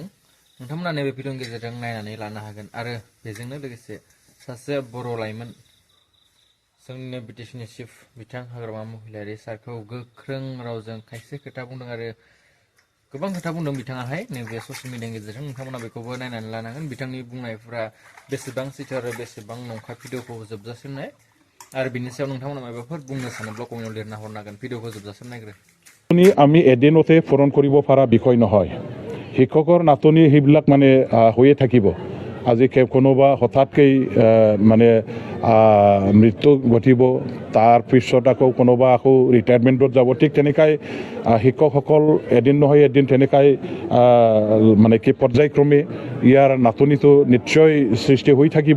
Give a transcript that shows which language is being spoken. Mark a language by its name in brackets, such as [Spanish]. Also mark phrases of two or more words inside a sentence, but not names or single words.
[Bodo] नोंथांमोना नैबे भिडिअनि गेजेरजों नायनानै लानो हागोन आरो बेजोंनो लोगोसे सासे बर' लाइमोन जोंनिनो बिटिसिनि चिफ बिथां हाग्रामा महिलारि सारखौ गोख्रों रावजों खायसे खोथा बुंदों आरो गोबां खोथा बुंदों बिथाङाहाय नैबे ससियेल मिडियानि गेजेरजों नोंथांमोना बेखौबो नायनानै लानांगोन बिथांनि बुंनायफोरा बेसेबां सैथो आरो बेसेबां नंखाय भिडिअखौ जोबजासिम नाय आरो बिनि सायाव नोंथांमोना माबाफोर बुंनो सानोब्ला कमेन्टआव लिरना हरनांगोन भिडिअखौ जोबजासिम नायग्रो। [Assamese] আমি এদিনতে পূৰণ কৰিব পৰা বিষয় নহয়। শিক্ষকৰ নাটনি সেইবিলাক মানে হৈয়ে থাকিব। আজি কোনোবা হঠাৎকৈ মানে মৃত্যু ঘটিব তাৰ পিছত আকৌ কোনোবা আকৌ ৰিটায়াৰমেণ্টত যাব ঠিক তেনেকৈ শিক্ষকসকল এদিন নহয় এদিন তেনেকৈ মানে কি পৰ্যায়ক্ৰমে ইয়াৰ নাটনিটো নিশ্চয় সৃষ্টি হৈ থাকিব।